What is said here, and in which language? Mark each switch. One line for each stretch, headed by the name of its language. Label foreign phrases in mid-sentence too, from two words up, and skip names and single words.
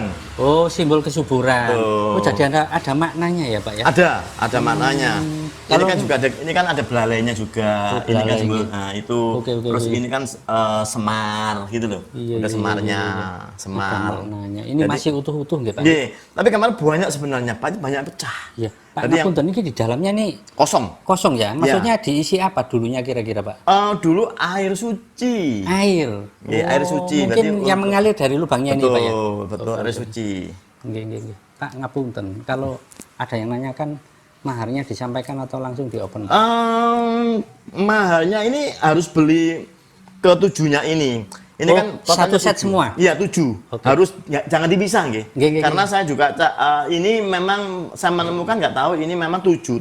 Indonesian: Oh, simbol kesuburan. Tuh. Oh, jadi ada maknanya ya, Pak ya? Ada maknanya. Ini Kalau- kan juga ada, ini kan ada belalainya juga. Oh, Ini kan belalai simbol, gitu. nah itu. Oke, Terus oke. ini kan semar gitu loh. Iya, Udah iya, semarnya, Ada semar. maknanya. Ini Jadi- masih utuh-utuh nggih, Pak? Nggih, tapi kemarin banyak sebenarnya, banyak pecah. Iya. Pak Jadi yang Ngapunten ini di dalamnya nih kosong. kosong ya? Maksudnya diisi apa dulunya kira-kira, Pak? Dulu air suci. Air. Iya, air suci. Mungkin Berarti yang untuk- mengalir dari lubangnya ini, Pak ya? Betul, air suci. Nggih. Pak Ngapunten, kalau ada yang nanyakan maharnya disampaikan atau langsung di open? Mahalnya ini harus beli ketujuhnya ini. Ini Oh, kan totalnya satu set 7. semua? Iya, 7. Oke. Harus jangan dipisah nggih. Nggih. Karena saya juga ini memang saya menemukan nggak tahu ini memang 7.